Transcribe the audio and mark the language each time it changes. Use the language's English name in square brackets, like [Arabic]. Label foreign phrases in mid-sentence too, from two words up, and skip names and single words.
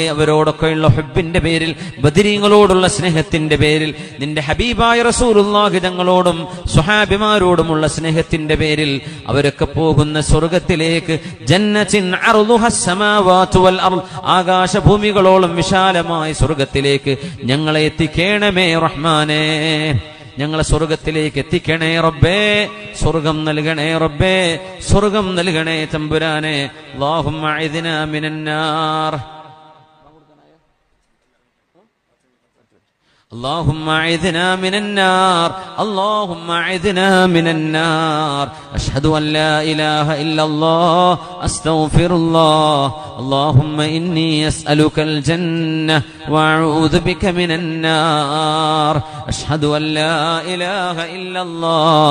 [Malayalam] അവരോടൊക്കെയുള്ള ഹുബ്ബിന്റെ പേരിൽ, ബദരീങ്ങളോടുള്ള സ്നേഹത്തിന്റെ പേരിൽ, നിന്റെ ഹബീബായ റസൂലുള്ളാഹി തങ്ങളോടും സ്വഹാബിമാരോടുമുള്ള സ്നേഹത്തിന്റെ പേരിൽ അവരൊക്കെ പോകുന്ന സ്വർഗത്തിലേക്ക്, [Arabic] جنة عرضها السماوات والأرض, [Malayalam] ആകാശഭൂമികളോളം വിശാലമായ സ്വർഗത്തിലേക്ക് ഞങ്ങളെ എത്തിക്കണമേ റഹ്മാനേ. ഞങ്ങളെ സ്വർഗത്തിലേക്ക് എത്തിക്കണേ റബ്ബേ. സ്വർഗം നൽകണേ റബ്ബേ, സ്വർഗം നൽകണേ തമ്പുരാനെ. [Arabic] اللهم أعذنا من النار. اللهم أعذنا من النار اللهم أعذنا من النار أشهد أن لا إله إلا الله أستغفر الله اللهم إني أسألك الجنة وأعوذ بك من النار أشهد أن لا إله إلا الله